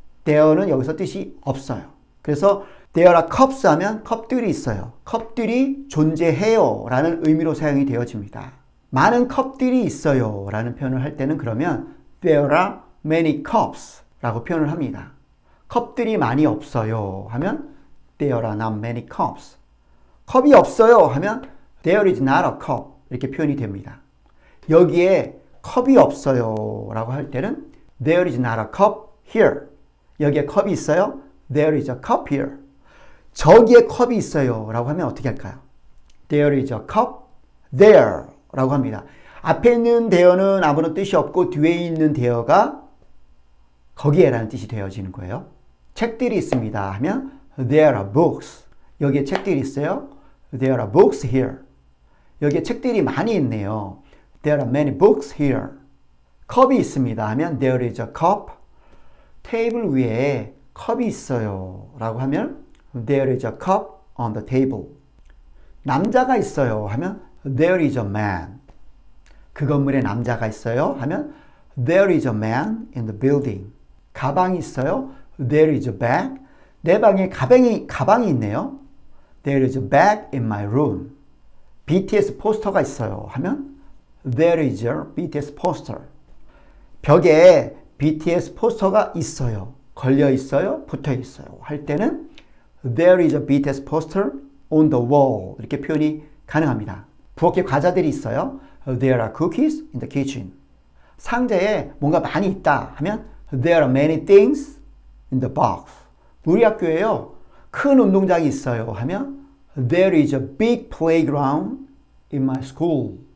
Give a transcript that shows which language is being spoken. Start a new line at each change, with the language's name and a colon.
Korean: there는 여기서 뜻이 없어요. 그래서
English: there are cups
Korean: 하면 컵들이 있어요. 컵들이 존재해요 라는 의미로 사용이 되어집니다. 많은 컵들이 있어요 라는 표현을 할 때는 그러면
English: there are many cups
Korean: 라고 표현을 합니다. 컵들이 많이 없어요 하면
English: there are not many cups.
Korean: 컵이 없어요 하면
English: there is not a cup
Korean: 이렇게 표현이 됩니다. 여기에 컵이 없어요 라고 할 때는
English: there is not a cup here.
Korean: 여기에 컵이 있어요.
English: there is a cup here.
Korean: 저기에 컵이 있어요 라고 하면 어떻게 할까요?
English: there is a cup there
Korean: 라고 합니다. 앞에 있는 there는 아무런 뜻이 없고 뒤에 있는 there가 거기에 라는 뜻이 되어지는 거예요. 책들이 있습니다 하면
English: there are books.
Korean: 여기에 책들이 있어요.
English: there are books here.
Korean: 여기에 책들이 많이 있네요.
English: there are many books here.
Korean: 컵이 있습니다 하면
English: there is a cup.
Korean: 테이블 위에 컵이 있어요 라고 하면
English: there is a cup on the table.
Korean: 남자가 있어요 하면
English: there is a man.
Korean: 그 건물에 남자가 있어요 하면
English: there is a man in the building.
Korean: 가방이 있어요.
English: there is a bag.
Korean: 내 방에 가방이 있네요.
English: there is a bag in my room. BTS
Korean: 포스터가 있어요 하면
English: there is a BTS poster.
Korean: 벽에 BTS 포스터가 있어요. 걸려 있어요. 붙어 있어요. 할 때는
English: there is a BTS poster on the wall.
Korean: 이렇게 표현이 가능합니다. 부엌에 과자들이 있어요.
English: there are cookies in the kitchen.
Korean: 상자에 뭔가 많이 있다 하면
English: there are many things in the box.
Korean: 우리 학교에요. 큰 운동장이 있어요 하면
English: there is a big playground in my school.